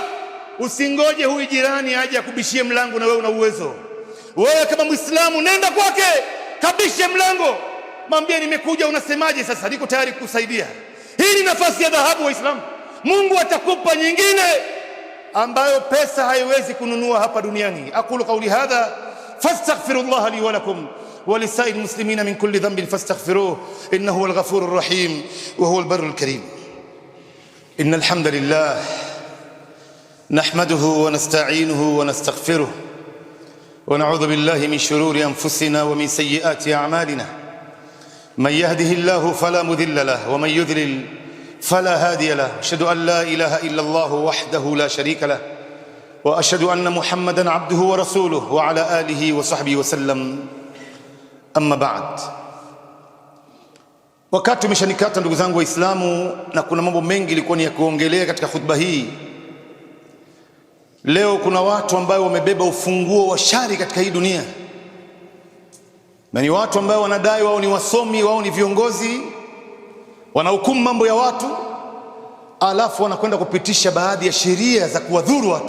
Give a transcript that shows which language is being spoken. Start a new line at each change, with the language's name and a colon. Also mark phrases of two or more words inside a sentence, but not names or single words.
Swahili: Usingoje huyu jirani aje akubishie mlango na wewe una uwezo. Wewe kama Muislamu nenda kwake, kabishe mlango, mwambie nimekuja, unasemaje sasa, niko tayari kukusaidia. Hii ni nafasi ya dhahabu Waislamu. Mungu atakupa nyingine ambayo pesa haiwezi kununua hapa duniani.
Arabic: أقول قولي هذا فأستغفر الله لي ولكم ولسائر المسلمين من كل ذنب فاستغفروه إنه هو الغفور الرحيم وهو البر الكريم. إن الحمد لله نحمده ونستعينه ونستغفره ونعوذ بالله من شرور أنفسنا ومن سيئات أعمالنا. من يهده الله فلا مضل له ومن يضلل فلا هادي له. أشهد أن لا إله إلا الله وحده لا شريك له وأشهد أن محمدًا عبده ورسوله وعلى آله وصحبه وسلم. أما بعد.
Swahili: Wakati umeshanikata ndugu zangu Waislamu, na kuna mambo mengi ilikuwa ni ya kuongelea katika khutba hii. Leo kuna watu ambao wamebeba ufunguo wa shari katika hii dunia, na ni watu ambao wanadai wao ni wasomi, wao ni viongozi, wanahukumu mambo ya watu, alafu wanakwenda kupitisha baadhi ya sheria za kuwadhuru watu.